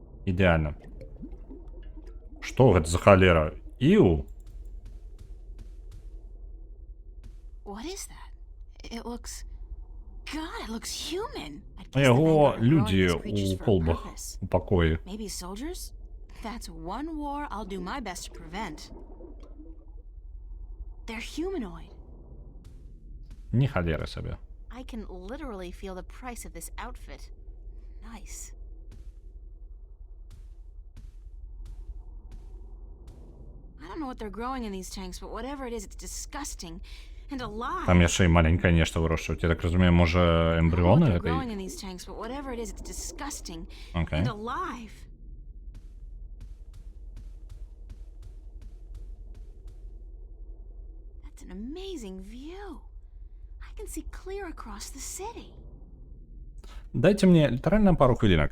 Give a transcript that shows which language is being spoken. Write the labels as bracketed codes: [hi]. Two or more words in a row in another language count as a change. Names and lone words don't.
[be] Ідеально. Што гэта за халера? Іу? [en] What is that? It looks... God, it looks human. I'd guess the [be] Яго [en] Vanguard are growing [be] людзі [en] these creatures [be] у [en] for a [be] колбах [en] purpose. [be] у пакоі. [en] Maybe soldiers? That's one war I'll do my best to prevent. They're humanoid. [be] Ні халери сабе. [en] I can literally feel the price of this outfit. Nice. I don't know what they're growing in these tanks, but whatever it is, it's disgusting and alive. [be] Там яшчэ і маленькае нешта вырошчваюць. Я так разумею, можа [en] I don't know what [be] эмбрыоны [en] they're [be] гэтай? [en] growing in these tanks, but whatever it is, it's disgusting Okay. and alive. That's an amazing view. I can see clear across the city. [be] Дайте мне літаральна пару хвілінак.